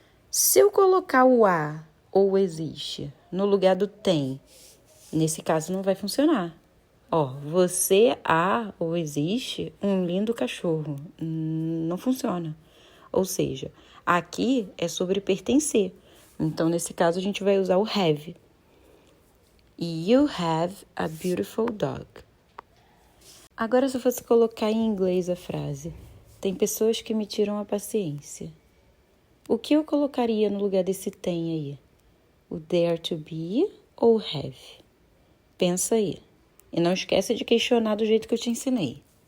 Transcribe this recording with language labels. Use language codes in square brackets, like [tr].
[pt] Se eu colocar o a ou existe no lugar do tem, nesse caso não vai funcionar. Você há ou existe um lindo cachorro. Não funciona. Ou seja, aqui é sobre pertencer. Então, nesse caso, a gente vai usar o have. [en] You have a beautiful dog. [pt] Agora, se eu fosse colocar em inglês a frase, tem pessoas que me tiram a paciência. O que eu colocaria no lugar desse tem aí? O there to be ou have? Pensa aí. E não esquece de questionar do jeito que eu te ensinei.